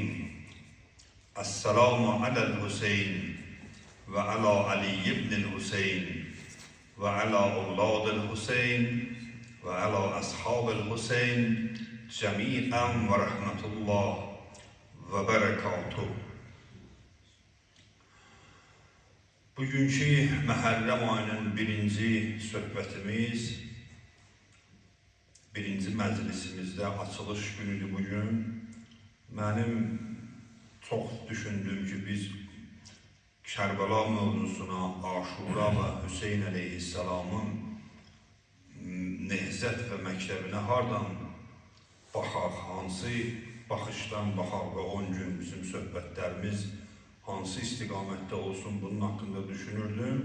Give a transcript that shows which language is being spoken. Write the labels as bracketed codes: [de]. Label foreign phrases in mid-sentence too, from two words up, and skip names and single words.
[ar] السلام على الحسين وعلى علي بن الحسين وعلى أولاد الحسين وعلى أصحاب الحسين جميعا ورحمة الله وبركاته. [az] Bugünkü Məhərrəm ayının birinci söhbətimiz, birinci məclisimizdə açılış günüdür bugün. Mənim çox düşündüm ki, biz Kərbəla mövzusuna, Aşura və Hüseyn əleyhissalamın nehzət və məktəbinə hardan baxaq, hansı baxışdan baxaq və 10 gün bizim söhbətlərimiz hansı istiqamətdə olsun, bunun haqqında düşünürdüm.